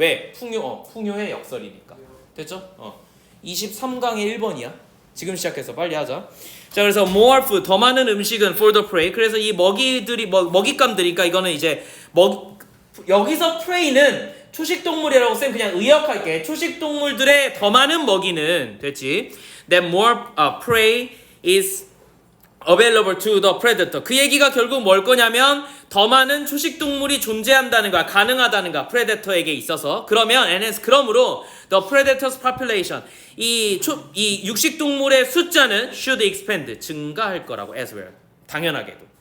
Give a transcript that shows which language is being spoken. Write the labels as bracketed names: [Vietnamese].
[Korean] 왜? 풍요의 역설이니까. 됐죠? 23강의 1번이야. 지금 시작해서 빨리 하자. 자, 그래서 more food, 더 많은 음식은 [English] for the prey. [Korean] 그래서 이 먹잇감들이, 그러니까 이거는 이제 여기서 prey는 초식동물이라고 쌤 그냥 의역할게. 초식동물들의 더 많은 먹이는 됐지. [English] That more prey is available to the predator. [Korean] 그 얘기가 결국 뭘 거냐면 더 많은 초식동물이 존재한다는 거야. 가능하다는 거야. 프레데터에게 있어서. 그러므로 [English] the predator's population, [Korean] 이 육식동물의 숫자는 [English] should expand, [Korean] 증가할 거라고. [English] as well. [Korean] 당연하게도.